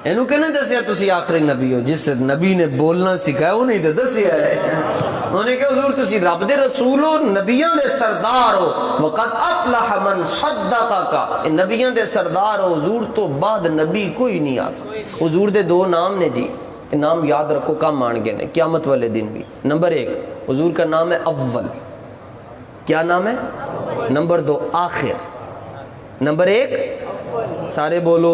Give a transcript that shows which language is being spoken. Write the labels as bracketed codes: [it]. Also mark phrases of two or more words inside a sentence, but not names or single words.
[pa] اینو کہنے دسیا تسی آخری نبی ہو؟ جس نبی نے بولنا سکھایا وہ نہیں تو دسیا ہے. انہوں نے کہا حضور تسی رب دے رسول ہو، نبیاں دے سردار ہو. [ar] وقد افلح من صدقک، [pa] نبیاں دے سردار ہو، حضور تو بعد نبی کوئی نہیں آ سکتا. حضور دے دو نام نے جی، نام یاد رکھو، کام مان گئے نے قیامت والے دن بھی. [ur] نمبر 1 حضور کا نام ہے اول. کیا نام ہے؟ نمبر 2 آخر. نمبر 1 سارے بولو.